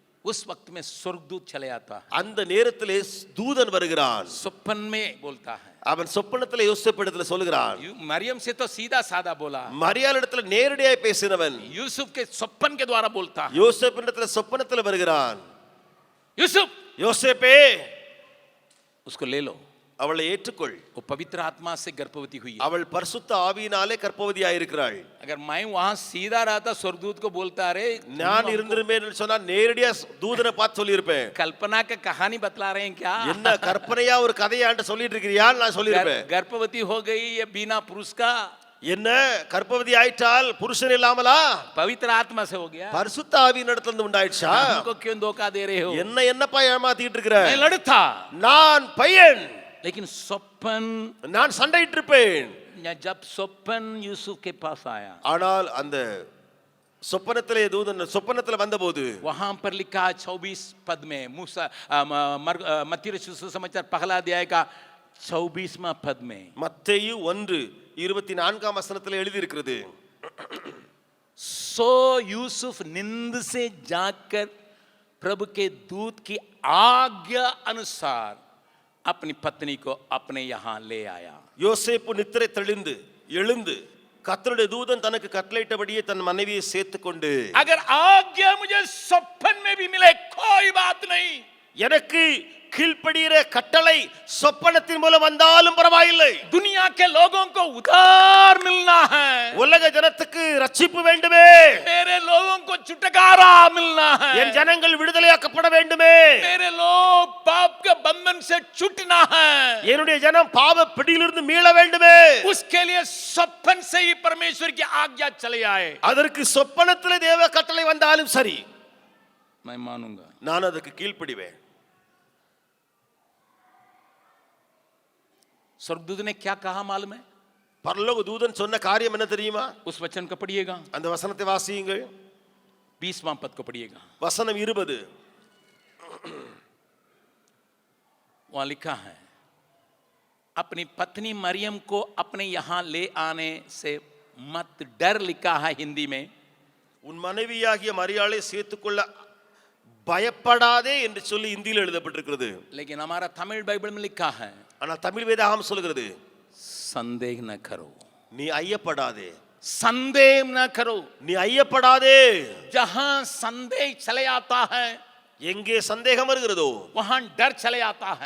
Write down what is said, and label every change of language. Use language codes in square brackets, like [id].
[hi] उस वक्त में स्वर्गदूत चले आता है, [ta] அந்த நேரத்திலே தூதன் வருகிறான், [hi] सपन में बोलता है, [ta] அவன் சொப்பனத்திலே யோசேப்பிடத்துல சொல்கிறான், [hi] मरियम से तो सीधा साधा बोला, [ta] மரியாளிடத்துல நேரடியாய் பேசினவன் [hi] यूसुफ के सपन के द्वारा बोलता है, [ta] யோசேப்பிடத்துல சொப்பனத்துல வருகிறான், [hi] यूसुफ [ta] யோசேப்பே [hi] उसको ले लो, [ta] அவளை ஏற்றுக்கொள், [hi] वो पवित्र आत्मा से गर्भवती हुई है, [ta] அவள் பரிசுத்த ஆவியினாலே கர்ப்பவதியாய் இருக்கிறாள். [hi] अगर मैं वहां सीधा रहता स्वर्गदूत को बोलता, अरे [ta] நான் இருந்திருப்பேன் சொன்னா நேரடியா தூதனை பார்த்து சொல்லியிருப்பேன், [hi] कल्पना का कहानी बतला रहे हैं क्या, [ta] என்ன கற்பனையா ஒரு கதையாண்டு சொல்லிட்டு இருக்கிறியான்னு நான் சொல்லியிருப்பேன். [hi] गर्भवती हो गई ये बिना पुरुष का, [ta] என்ன கர்ப்பவதி ஆயிட்டால் புருஷன் இல்லாமலா, [hi] पवित्र आत्मा से हो गया, [ta] பரிசுத்த ஆவியின் இடத்துல இருந்து உண்டாயிடுச்சா, [hi] हमको क्यों धोखा दे रहे हो, [ta] என்னப்பா ஏமாத்திட்டு இருக்கிற, [hi] मैं लड़ता, [ta] நான் பையன், [hi] लेकिन स्वप्न, [ta] நான் சண்டையிட்டு இருப்பேன். [hi] जब स्वप्न यूसुफ के पास आया, [ta] ஆனால் அந்த சொப்பனத்திலே தூதன் சொப்பனத்துல வந்தபோது [hi] वहां पर लिखा 24 पद में, मूसा मत्ती रचित सुसमाचार पहला अध्याय का 24वां पद में, [ta] மத்தேயு 1:24 வசனத்துல எழுதி இருக்கிறது, [hi] सो यूसुफ निंद से जाकर प्रभु के दूत की आज्ञा अनुसार अपनी पत्नी को अपने यहां ले आया. [ta] யோசேப்பு நித்திரை தெளிந்து எழுந்து கர்த்தருடைய தூதன் தனக்கு கட்டளையிட்டபடியே தன் மனைவியை சேர்த்துக்கொண்டு, [hi] अगर आज्ञा मुझे सपन में भी मिले कोई बात नहीं, [ta] எனக்கு கீழ்ப்படிகிற கட்டளை சொப்பனத்தின் மூலம் வந்தாலும் பரவாயில்லை, [hi] दुनिया के लोगों को उद्धार मिलना है, [ta] உலக ஜனத்துக்கு ரட்சிப்பு வேண்டுமே, [hi] मेरे लोगों को छुटकारा मिलना है, [ta] என் ஜனங்கள் விடுதலையாக்கப்பட வேண்டுமே, [hi] मेरे लोग पाप के बंधन से छूटना है, [ta] என்னுடைய ஜனம் பாவ பிடியிலிருந்து மீள வேண்டுமே, [hi] उसके लिए सपन से ही परमेश्वर की आज्ञा चले आए, [ta] அதற்கு சொப்பனத்திலே தேவ கட்டளை வந்தாலும் சரி [hi] मैं मानूंगा. [ta] நான் அதற்கு கீழ்ப்படிவேன். [hi] स्वर्गदूत ने क्या कहा मालूम है, [ta] பரலோக தூதன் சொன்ன காரியம் என்ன தெரியுமா? [hi] उस वचन को पढ़िएगा, [ta] அந்த வசனத்தை வாசியுங்கள், [hi] 20वां पद को पढ़िएगा, [ta] வசனம் 20. [hi] वहां लिखा है, अपनी पत्नी मरियम को अपने यहां ले आने से मत डर, लिखा है हिंदी में, [ta] உன் மனைவியாகிய மரியாளை சேர்த்துக்கொள்ள பயப்படாதே என்று சொல்லி இந்தியில் எழுதப்பட்டிருக்கிறது. [hi] लेकिन हमारा तमिल बाइबल में लिखा है, [ta] ஆனால் தமிழ் வேதாகம் சொல்கிறது, [hi] संदेह न करो, [ta] நீ ஐயப்படாதே, [hi] संदेह न करो, [ta] நீ ஐயப்படாதே. [hi] जहां संदेह चले आता है [ta] எங்கே சந்தேகம் வருகிறதோ [hi] वहां डर चले आता है,